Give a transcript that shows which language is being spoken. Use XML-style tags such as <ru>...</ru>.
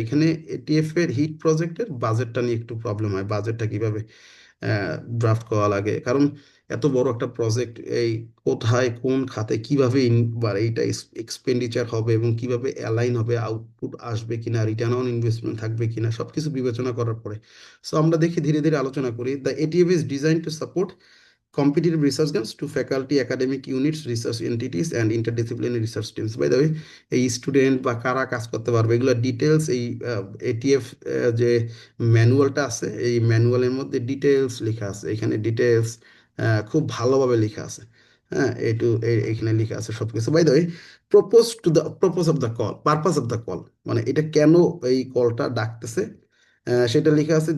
<bn>এখানে এটিএফ এর হিট প্রজেক্টের বাজেটটা নিয়ে একটু প্রবলেম হয়, বাজেটটা কিভাবে ড্রাফট করা লাগে, কারণ এত বড় একটা প্রজেক্ট, এই কোথায় কোন খাতে কিভাবে এইটা এক্সপেন্ডিচার হবে এবং কিভাবে অ্যালাইন হবে, আউটপুট আসবে কিনা, রিটার্ন অন ইনভেস্টমেন্ট থাকবে কিনা, সবকিছু বিবেচনা করার পরে। সো আমরা দেখি ধীরে ধীরে আলোচনা করি।</bn> <en>The ATF is design to support competitive research grants to faculty, academic units, research entities and interdisciplinary research teams.</en> <bn>By the way, এই স্টুডেন্ট বা কারা কাজ করতে পারবে এগুলো ডিটেলস এই এটিএফ যে ম্যানুয়ালটা আছে, এই ম্যানুয়ালের মধ্যে ডিটেলস লেখা আছে, এখানে ডিটেলস খুব ভালোভাবে লেখা আছে। হ্যাঁ, এখানে লেখা আছে সবকিছু। By the way, propose of the call, purpose of the call, মানে এটা কেন এই কলটা ডাকতেছে, সেটা লেখা আছে।</bn>